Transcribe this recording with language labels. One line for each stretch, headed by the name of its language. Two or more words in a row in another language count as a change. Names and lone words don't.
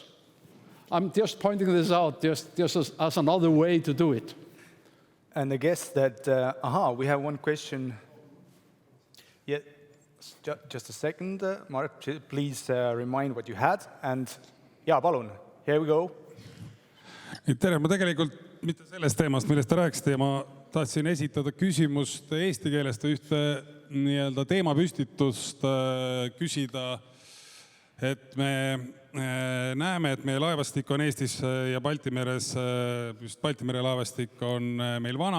English: I'm just pointing this out just as another way to do it. And I guess that, we have one question. Yeah, just a second, Mark, please remind what you had. And yeah, palun. Here we go.
Estonian: Tere, ma tegelikult mitte sellest teemast, millest te rääkisite, ja ma tahtsin esitada küsimust eesti keelest ühte teemapüstitust küsida, et me näeme, et meie laevastik on Eestis ja Baltimeres, just Baltimere laevastik on meil vana.